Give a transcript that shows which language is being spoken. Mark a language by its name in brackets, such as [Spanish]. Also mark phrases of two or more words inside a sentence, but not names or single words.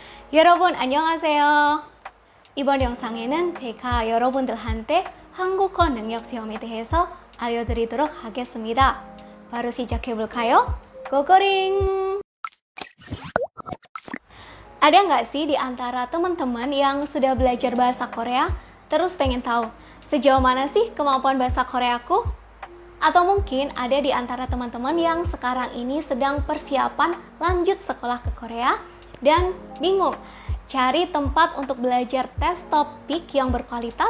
[Korean] 여러분 안녕하세요. 이번 영상에는 제가 여러분들한테 한국어 능력 시험에 대해서 알려드리도록 하겠습니다. 바로 시작해볼까요? 고고링! [Indonesian] Ada nggak sih di antara teman-teman yang sudah belajar bahasa Korea terus pengen tahu sejauh mana sih kemampuan bahasa Koreaku? Atau mungkin ada di antara teman-teman yang sekarang ini sedang persiapan lanjut sekolah ke Korea dan bingung cari tempat untuk belajar tes topik yang berkualitas?